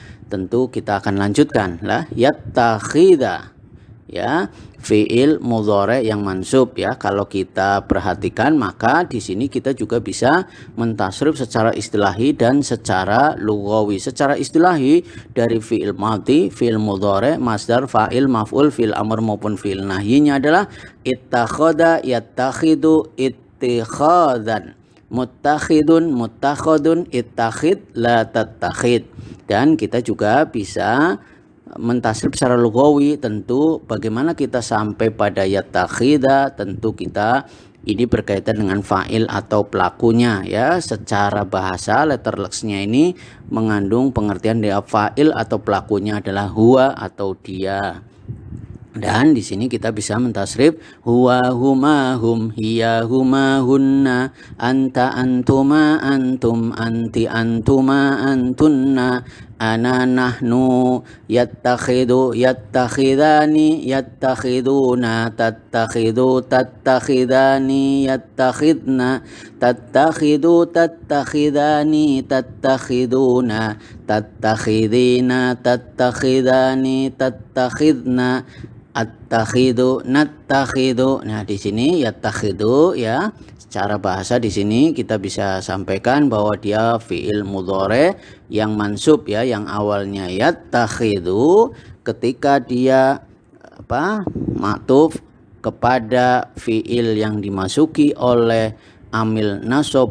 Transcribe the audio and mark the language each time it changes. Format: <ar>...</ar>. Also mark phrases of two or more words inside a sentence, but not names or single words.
<id>Tentu kita akan lanjutkan lah, yattakhidha, ya, fiil mudhari yang mansub ya. Kalau kita perhatikan maka di sini kita juga bisa mentasrif secara istilahi dan secara lughawi. Secara istilahi dari fiil madhi, fiil mudhari, masdar, fa'il, maf'ul, fiil amr maupun fiil nahyinya adalah</id> <ar>اتخذ، يتخذ، اتخاذا، متخذ، متخذ، اتخذ، لا تتخذ.</ar> <id>Dan kita juga bisa mentasrif secara lugawi. Tentu bagaimana kita sampai pada yattakhidha, tentu kita ini berkaitan dengan fa'il atau pelakunya ya. Secara bahasa letterlexnya ini mengandung pengertian dia fa'il atau pelakunya adalah huwa atau dia. Dan di sini kita bisa mentasrif</id> <ar>هو، هما, هم، هي، هما، هن، أنت، أنتما، أنتم، أنت، أنتما، أنتن، أنا، نحن, يتخذ، يتخذان، يتخذون، تتخذ، تتخذان، يتخذن، تتخذ، تتخذان، تتخذون، تتخذين، تتخذان، تتخذن، أتخذ، نتخذ.</ar> <id>Nah, di sini yattakhidu ya. Secara bahasa di sini kita bisa sampaikan bahwa dia fiil mudhari yang mansub ya, yang awalnya yattakhidu ketika dia ma'tuf kepada fiil yang dimasuki oleh amil nasab.</id>